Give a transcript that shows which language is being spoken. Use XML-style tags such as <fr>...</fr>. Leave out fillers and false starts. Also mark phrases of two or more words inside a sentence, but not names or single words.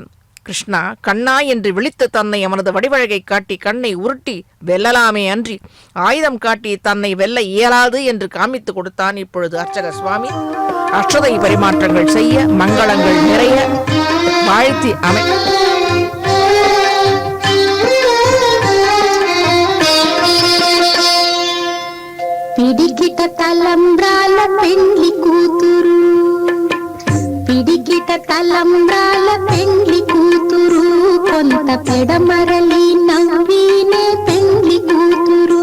<ta>கிருஷ்ணா கண்ணா என்று விழித்து தன்னை அவனது வடிவழகை காட்டி கண்ணை உருட்டி வெல்லலாமே அன்றி ஆயுதம் காட்டி தன்னை வெல்ல இயலாது என்று காமித்து கொடுத்தான். இப்பொழுது அர்ச்சக சுவாமி அக்ஷதை பரிமாற்றங்கள் செய்ய, மங்களங்கள் நிறைய வாழ்த்தி</ta> <te>పిడికిట తలంబ్రాల పెండ్లి కూతురు, పిడికిట తలంబ్రాల పెండ్లి కూతురు, కొంత పెడమరలి నవ్వినే పెండ్లి కూతురు.</te>